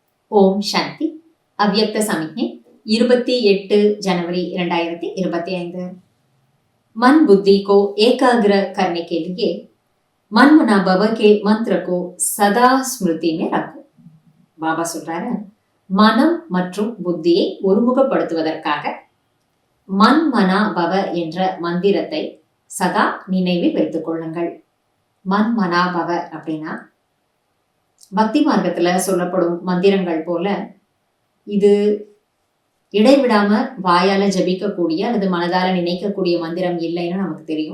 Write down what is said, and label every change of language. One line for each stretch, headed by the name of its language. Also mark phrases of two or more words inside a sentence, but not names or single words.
Tamil: ஓம் சாந்தி. அவ்யக்த சமிக்ஞை 28 जनवरी 2025।
Hindi: मन बुद्धि को एकाग्र करने के लिए मन मना भव के मंत्र को सदा स्मृति में रखो।
Tamil: பாபா சொல்றாரு, மனம் மற்றும் புத்தியை ஒருமுகப்படுத்துவதற்காக மன் மனா பவ என்ற மந்திரத்தை சதா நினைவில் வைத்துக் கொள்ளுங்கள். மன் மனா பவ அப்படின்னா பக்தி மார்க்கத்துல சொல்லப்படும் மந்திரங்கள் போல இது இடைவிடாம வாயால ஜபிக்கக்கூடிய அல்லது மனதால நினைக்கக்கூடிய மந்திரம் இல்லைன்னு நமக்கு தெரியும்.